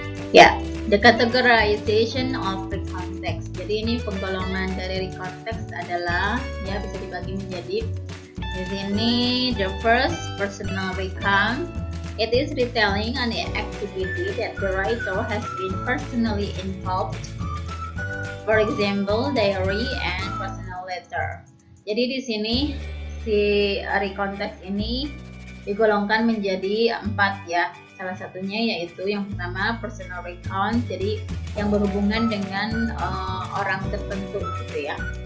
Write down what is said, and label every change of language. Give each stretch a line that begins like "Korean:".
English: Ya, the categorization of recontext.
Indonesian: Jadi ini penggolongan dari recontext adalah ya bisa dibagi menjadi di sini the first personal recount.
English: It is retelling an activity that the writer has been personally involved. For example, diary and personal letter.
Indonesian: Jadi di sini si recontext ini digolongkan menjadi 4 ya. Salah satunya yaitu yang pertama personal recount, jadi yang berhubungan dengan orang tertentu gitu ya.